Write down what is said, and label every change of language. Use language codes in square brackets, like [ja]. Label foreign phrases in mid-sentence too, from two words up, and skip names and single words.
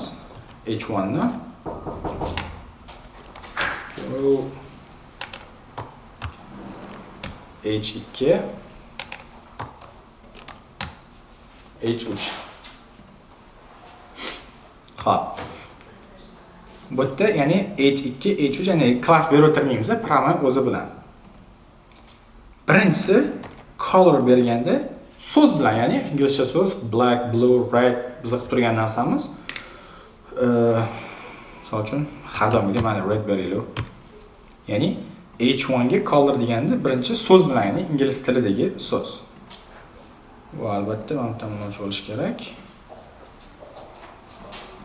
[uz] H1 ni. H2 H3. Hop. Bu yerda ya'ni H2, H3 ya'ni klass berib o'tirmaymiz, program o'zi bilan. Birinchisi color berganda so'z bilan, ya'ni inglizcha so'z [en] black, blue, red [uz] bizga turgan narsamiz. Misol uchun har doimgidek mana red beraylik. Ya'ni H1 ga color deganda birinchi so'z bilan, ya'ni ingliz tilidagi so'z. Bu albatta mana tomondan olish kerak.